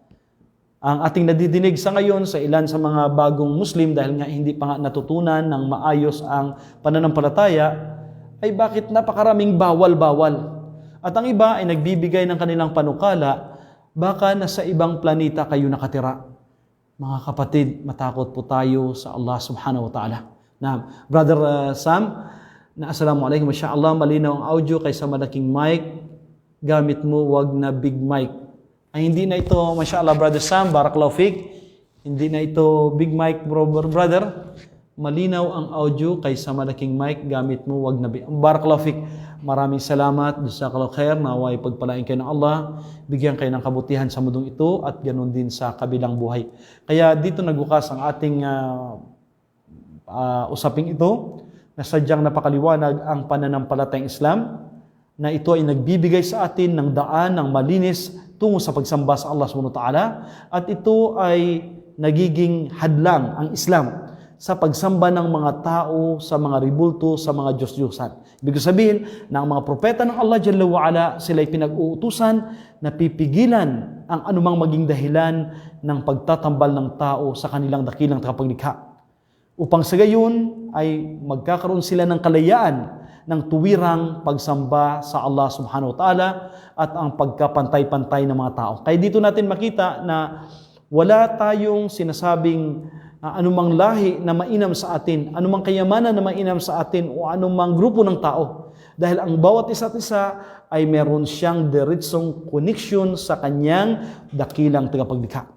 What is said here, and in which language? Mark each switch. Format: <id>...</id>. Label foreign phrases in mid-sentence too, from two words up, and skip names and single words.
<tl>Ang ating nadidinig sa ngayon sa ilan sa mga bagong Muslim dahil nga hindi pa nga natutunan ng maayos ang pananampalataya, ay bakit napakaraming bawal-bawal. At ang iba ay nagbibigay ng kanilang panukala, baka nasa ibang planeta kayo nakatira. Mga kapatid, matakot po tayo sa</tl> <ar>الله سبحانه وتعالى.</ar> <tl>Na, Brother Sam, na assalamualaikum, masyaallah, malinaw ang audio kaysa malaking mic, gamit mo, wag na</tl> <en>big mic.</en> <tl>Ay hindi na ito, masyaallah, Brother Sam,</tl> <ar>بارك الله فيك,</ar> <tl>hindi na ito</tl> <en>big mic,</en> <tl>brother, malinaw ang audio kaysa malaking mic, gamit mo, wag na big.</tl> <ar>بارك الله فيك,</ar> <tl>maraming salamat,</tl> <ar>جزاك الله خير,</ar> <tl>naway pagpalain kayo ng Allah, bigyan kayo ng kabutihan sa mundong ito at ganoon din sa kabilang buhay. Kaya dito nagbukas ang ating usaping ito na sadyang napakaliwanag ang pananampalatayang Islam na ito ay nagbibigay sa atin ng daan ng malinis tungo sa pagsamba sa</tl> <ar>الله سبحانه وتعالى</ar> <tl>at ito ay nagiging hadlang ang Islam sa pagsamba ng mga tao sa mga ribulto, sa mga Diyos-Diyosan. Ibig sabihin na ang mga propeta ng</tl> <ar>الله جل وعلا,</ar> <tl>sila ay pinag-uutusan na pipigilan ang anumang maging dahilan ng pagtatambal ng tao sa kanilang dakilang tagapaglikha. Upang sa gayon ay magkakaroon sila ng kalayaan ng tuwirang pagsamba sa</tl> <ar>الله سبحانه وتعالى</ar> <tl>at ang pagkapantay-pantay ng mga tao. Kaya dito natin makita na wala tayong sinasabing anumang lahi na mainam sa atin, anumang kayamanan na mainam sa atin o anumang grupo ng tao. Dahil ang bawat isa't isa ay meron siyang diretsong connection sa kanyang dakilang tagapaglikha.</tl>